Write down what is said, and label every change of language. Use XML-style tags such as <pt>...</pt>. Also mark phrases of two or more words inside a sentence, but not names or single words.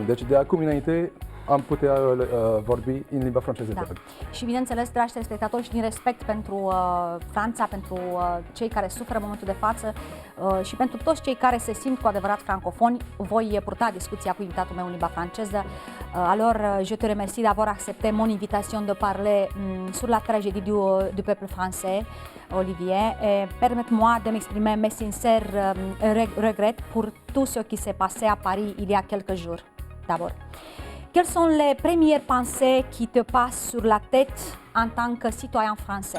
<ro>Deci de acum înainte am putea vorbi în limba franceză. Da. Și bineînțeles, dragi telespectatori, și din respect pentru Franța, pentru cei care suferă în momentul de față și pentru toți cei care se simt cu adevărat francofoni, voi purta discuția cu invitatul meu în limba franceză.</ro> <fr>Alors, je te remercie d'avoir accepté mon invitation de parler sur la tragédie du peuple français, Olivier. Permette-moi de m'exprimer mes sincères regrets pour tout ce qui s'est passé à Paris il y a quelques jours. D'abord, quelles sont les premières pensées qui te passent sur la tête en tant que citoyen français?</fr>